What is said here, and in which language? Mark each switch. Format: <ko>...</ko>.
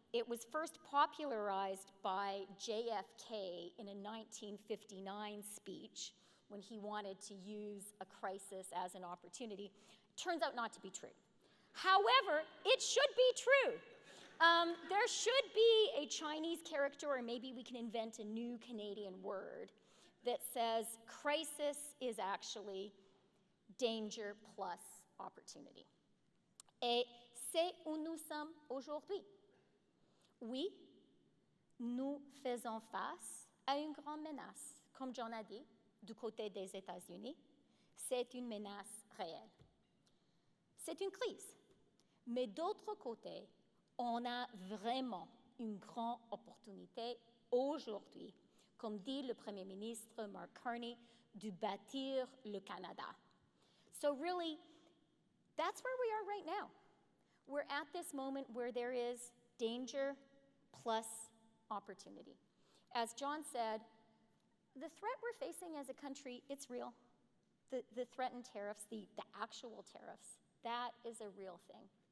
<en>It was first popularized by JFK in a 1959 speech when he wanted to use a crisis as an opportunity. Turns out not to be true. However, it should be true. There should be a Chinese character, or maybe we can invent a new Canadian word that says crisis is actually danger plus opportunity.</en> <fr>Et c'est où nous sommes aujourd'hui. Oui, nous faisons face à une grande menace. Comme John a dit, du côté des États-Unis, c'est une menace réelle. C'est une crise. Mais d'autre côté, on a vraiment une grande opportunité aujourd'hui, comme dit le Premier ministre Mark Carney, de bâtir le Canada.</fr> <en>So really, that's where we are right now. We're at this moment where there is danger plus opportunity. As John said, the threat we're facing as a country, it's real. The threatened tariffs, the actual tariffs, that is a real thing.</en>